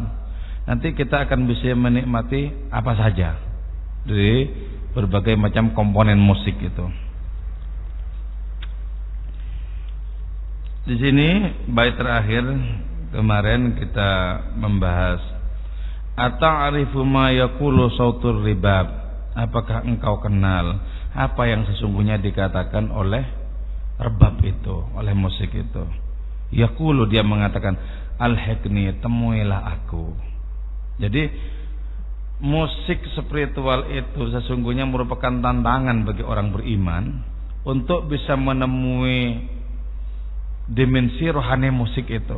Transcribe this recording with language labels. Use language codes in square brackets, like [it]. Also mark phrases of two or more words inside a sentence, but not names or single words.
[id] Nanti kita akan bisa menikmati apa saja dari berbagai macam komponen musik itu. Di sini bait terakhir kemarin kita membahas [ar] أتعرف ما يقول صوت الرباب. [id] Apakah engkau kenal apa yang sesungguhnya dikatakan oleh rebab itu, oleh musik itu? Yaqulu, dia mengatakan al-hikni, temuilah aku. Jadi musik spiritual itu sesungguhnya merupakan tantangan bagi orang beriman untuk bisa menemui dimensi rohani musik itu.